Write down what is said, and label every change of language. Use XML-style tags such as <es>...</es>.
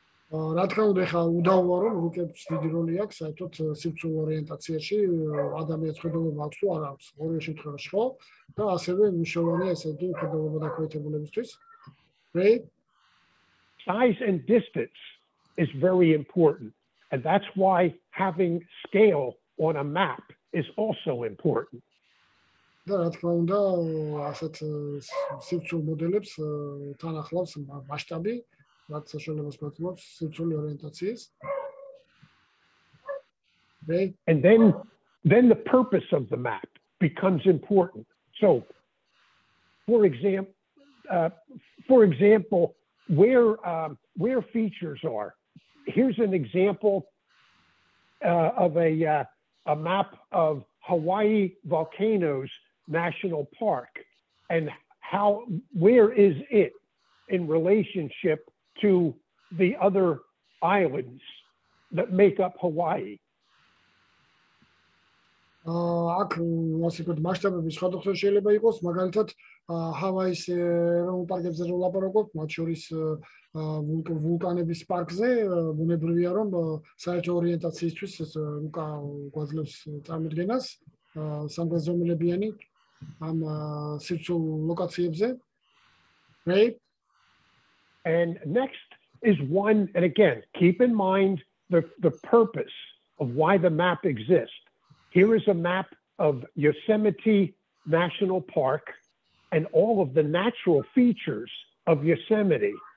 <ka>რა თქმა უნდა, ხა უდავოა რომ რუკებს დიდი როლი აქვს საერთოდ სივრცულ ორიენტაციაში, ადამიანის ხედულობა აქვს თუ არა აქვს, ორივე შემთხვევაში ხო? და ასევე მნიშვნელოვანია ესე იგი ხედულობა დაქვეითებულებისთვის.</ka> <en>Right? Size and distance is very important, and that's why having scale on a map is also important.</en> <ka>და რა თქმა უნდა, ასეთ სივრცულ მოდელებს თან ახლავს მასშტაბი, რაც საშუალებას გვაძლევს სივრცული ორიენტაციის.</ka> <en>And then the purpose of the map becomes important. So, for example, where features are. Here's an example of a map of Hawaii Volcanoes National Park, and where is it in relationship to the other islands that make up Hawaii?</en> <ka>აქ ასე ვთქვათ, მასშტაბები სხვადასხვა შეიძლება იყოს, მაგალითად, ჰავაის ეროვნულ პარკებზე რო ლაპარაკობთ, მათ შორის ვულკანების პარკზე, ბუნებრივია რომ საერთო ორიენტაციისთვის ეს რუკა გვაძლევს წარმოდგენას, სამგანზომილებიანი ამ სივრცულ ლოკაციებზე.</ka> <en>Right? And next is one, and again, keep in mind the purpose of why the map exists. Here is a map of Yosemite National Park and all of the natural features of Yosemite.</en>